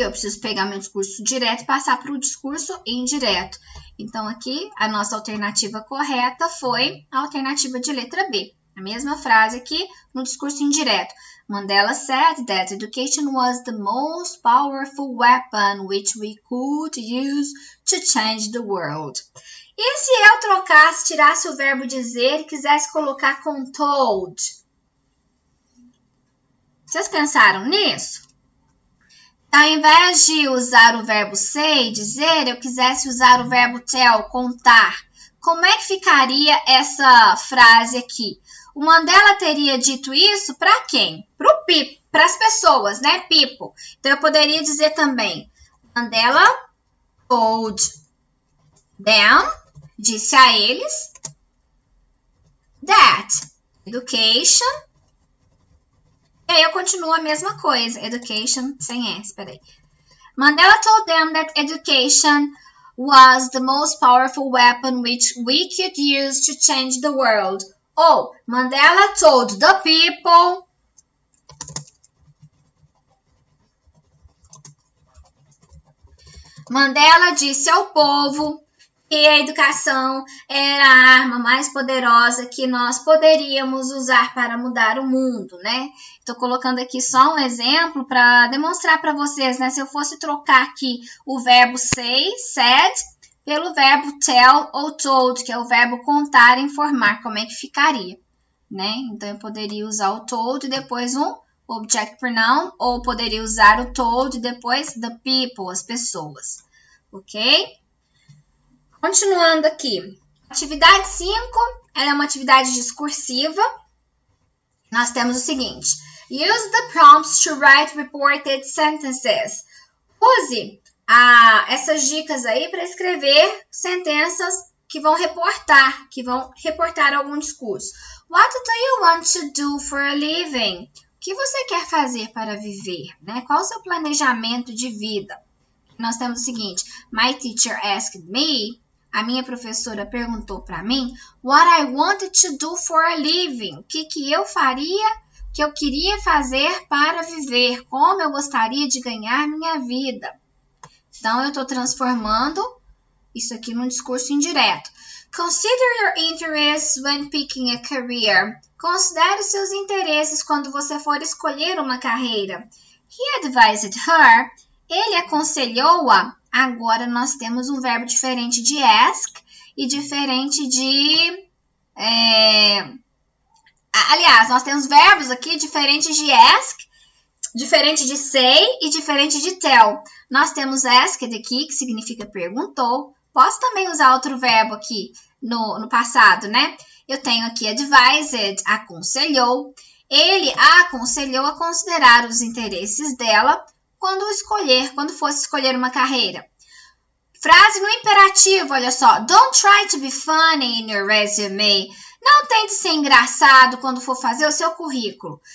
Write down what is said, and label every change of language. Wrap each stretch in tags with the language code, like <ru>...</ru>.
<pt>Eu preciso pegar meu discurso direto e passar para o discurso indireto. Então, aqui, a nossa alternativa correta foi a alternativa de letra B. A mesma frase aqui no discurso indireto.</pt> <en>Mandela said that education was the most powerful weapon which we could use to change the world.</en> <pt>E se eu trocasse, tirasse o verbo dizer e quisesse colocar com told? Vocês pensaram nisso? Ao invés de usar o verbo say, dizer, eu quisesse usar o verbo tell, contar. Como é que ficaria essa frase aqui? O Mandela teria dito isso para quem? Para as pessoas, né? People. Então, eu poderia dizer também,</pt> <en>Mandela told them,</en> <pt>disse a eles, that education, e aí eu continuo a mesma coisa, education sem S, peraí.</pt> <en>Mandela told them that education was the most powerful weapon which we could use to change the world.</en> <pt>Ou,</pt> <en>Mandela told the people</en> <pt>Mandela disse ao povo que a educação era a arma mais poderosa que nós poderíamos usar para mudar o mundo, né? Estou colocando aqui só um exemplo para demonstrar para vocês, né? Se eu fosse trocar aqui o verbo say, said, pelo verbo tell ou told, que é o verbo contar e informar, como é que ficaria, né? Então, eu poderia usar o told e depois um object pronoun, ou poderia usar o told e depois the people, as pessoas, ok? Continuando aqui. Atividade 5, ela é uma atividade discursiva. Nós temos o seguinte.</pt> <en>Use the prompts to write reported sentences.</en> <pt>Use essas dicas aí para escrever sentenças que vão reportar algum discurso.</pt> <en>What do you want to do for a living?</en> <pt>O que você quer fazer para viver? Né? Qual o seu planejamento de vida? Nós temos o seguinte.</pt> <en>My teacher asked me,</en> <pt>a minha professora perguntou para mim,</pt> <en>what I wanted to do for a living.</en> <pt>O que eu faria, o que eu queria fazer para viver, como eu gostaria de ganhar minha vida. Então, eu estou transformando isso aqui num discurso indireto.</pt> <en>Consider your interests when picking a career.</en> <pt>Considere seus interesses quando você for escolher uma carreira.</pt> <en>He advised her.</en> <pt>Ele aconselhou-a. Agora, nós temos um verbo diferente de ask e diferente de... Aliás, nós temos verbos aqui diferentes de ask, diferente de say e diferente de tell. Nós temos asked aqui, que significa perguntou. Posso também usar outro verbo aqui no passado, né? Eu tenho aqui advised, aconselhou. Ele a aconselhou a considerar os interesses dela quando fosse escolher uma carreira. Frase no imperativo, olha só.</pt> <en>Don't try to be funny in your resume.</en> <pt>Não tente ser engraçado quando for fazer o seu currículo.</pt>